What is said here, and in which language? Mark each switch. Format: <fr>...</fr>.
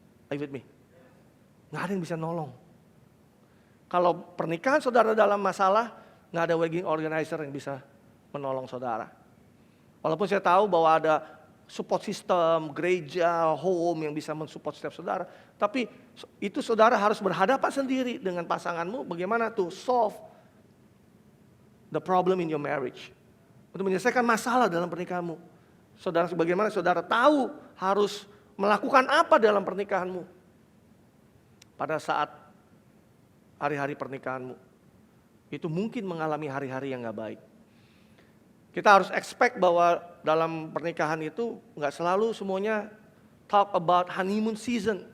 <en>Are you with me?</en> <id>Nggak ada yang bisa nolong. Kalau pernikahan saudara dalam masalah, nggak ada wedding organizer yang bisa menolong saudara. Walaupun saya tahu bahwa ada support system, gereja, home yang bisa mensupport setiap saudara. Tapi itu saudara harus berhadapan sendiri dengan pasanganmu. Bagaimana</id> <en>to solve the problem in your marriage.</en> <id>Untuk menyelesaikan masalah dalam pernikahanmu. Saudara, bagaimana saudara tahu harus melakukan apa dalam pernikahanmu. Pada saat hari-hari pernikahanmu. Itu mungkin mengalami hari-hari yang gak baik. Kita harus expect bahwa dalam pernikahan itu nggak selalu semuanya</id> <en>talk about honeymoon season.</en>